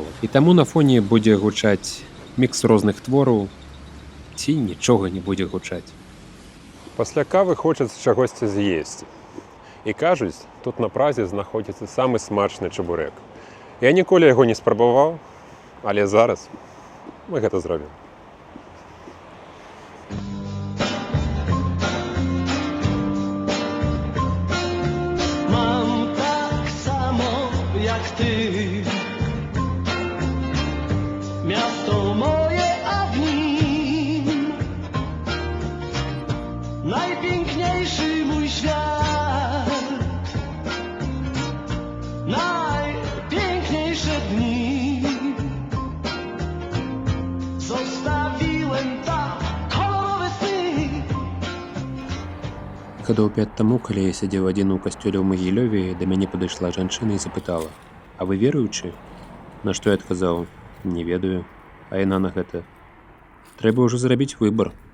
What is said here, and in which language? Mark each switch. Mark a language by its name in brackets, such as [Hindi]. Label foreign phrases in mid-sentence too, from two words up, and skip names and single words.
[Belarusian] І таму на фоне будзе гучаць мікс розных твораў, ці нічога не будзе гучаць. Пасля кавы хочацца чагосьці з'есці. І кажуць, тут на Празе знаходзіцца самы смачны чабурэк. Я ніколі яго не спрабаваў, але зараз мы гэта зробім. [Polish] Mam tak samo jak ty, miasto moje, a w nim najpiękniejszy mój świat, najpiękniejsze dni. [Belarusian] Гадоў 5 таму, калі я сядзеў адзін у касцёле ў Магілёве, да мяне падышла жанчына і запытала: «А вы веруючы?» На што я адказаў: «Не ведаю». А яна на гэта: «Трэба ўжо зрабіць выбар».